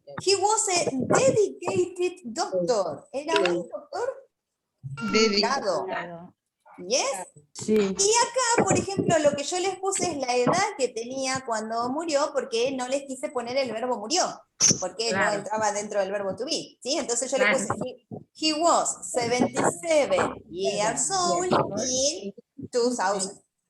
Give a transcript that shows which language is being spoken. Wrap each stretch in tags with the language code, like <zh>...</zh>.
<en>He was a dedicated doctor.</en> <es>Era un doctor dedicado. Yes. Sí. Y acá, por ejemplo, lo que yo les puse es la edad que tenía cuando murió, porque no les quise poner el verbo murió, porque no entraba dentro del verbo to be, ¿sí? Entonces yo le puse,</es> <en>he was 77 years old in 2000.</en>